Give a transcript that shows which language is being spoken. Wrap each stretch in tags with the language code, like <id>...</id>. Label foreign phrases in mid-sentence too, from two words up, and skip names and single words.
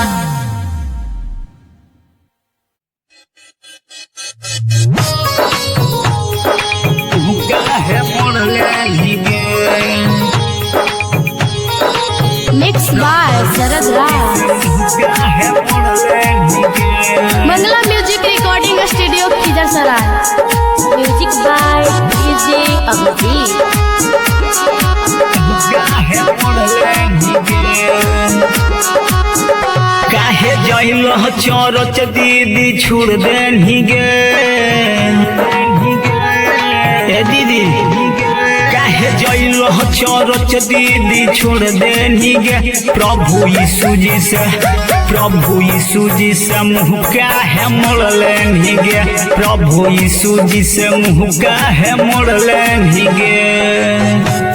<en>mix by शरद राज। Bangla Music Recording Studio खिजरसराय। Music by DJ अभिजीत।</en> <mag>जइल चरच दीदी छोड़ देनी गे ए दीदी काहे जइल चरच दीदी छोड़ देनी गे प्रभु यीशु जी से मुँह काहे मोड़ लेनी गे प्रभु यीशु जी से मुँह काहे मोड़ लेनी गे</mag>